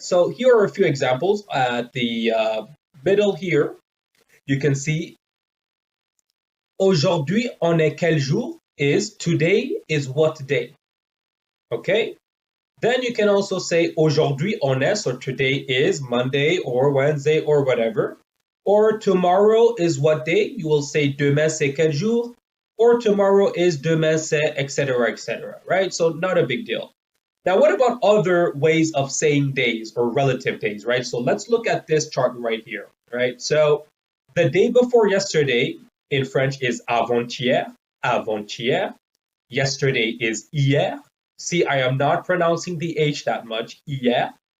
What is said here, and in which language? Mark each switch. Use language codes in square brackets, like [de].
[en] So here are a few examples. At the middle here, you can see [fr] aujourd'hui on est quel jour [en] is today is what day, okay? Then you can also say [fr] aujourd'hui on est, [en] so today is Monday or Wednesday or whatever. Or tomorrow is what day? You will say [fr] demain c'est quel jour? [en] Or tomorrow is [fr] demain c'est [en] etc. etc. Right? So not a big deal. Now, what about other ways of saying days or relative days, right? So let's look at this chart right here, right? So the day before yesterday in French is [fr] avant-hier, avant-hier. [en] Yesterday is hier. See, I am not pronouncing the H that much, hier.